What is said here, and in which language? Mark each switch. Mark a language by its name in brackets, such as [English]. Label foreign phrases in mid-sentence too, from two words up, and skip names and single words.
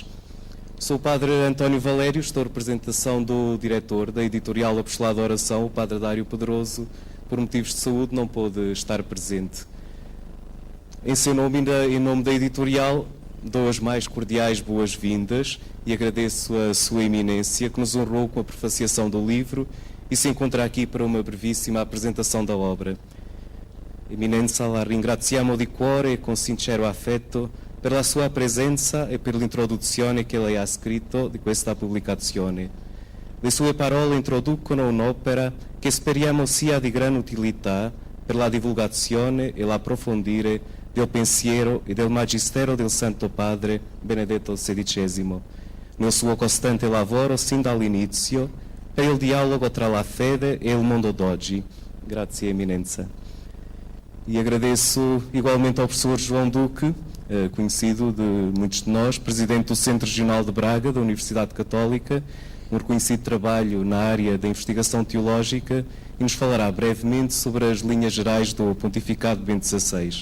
[Portuguese] Sou o Padre António Valério, estou em representação do diretor da Editorial Apostolado da Oração, o Padre Dário Pedroso, por motivos de saúde não pôde estar presente. Em seu nome e em nome da editorial, dou as mais cordiais boas-vindas e agradeço a sua eminência que nos honrou com a prefaciação do livro e se encontra aqui para uma brevíssima apresentação da obra. [Italian] Eminenza, la ringraziamo di cuore e con sincero affetto per la sua presenza e per l'introduzione che lei ha scritto di questa pubblicazione. Le sue parole introducono un'opera che speriamo sia di gran utilità per la divulgazione e l'approfondire del pensiero e del magistero del Santo Padre Benedetto XVI, nel suo costante lavoro sin dall'inizio per il dialogo tra la fede e il mondo d'oggi. Grazie, Eminenza. [Portuguese] E agradeço igualmente ao professor João Duque, conhecido de muitos de nós, presidente do Centro Regional de Braga, da Universidade Católica, um reconhecido trabalho na área da investigação teológica, e nos falará brevemente sobre as linhas gerais do pontificado de Bento XVI.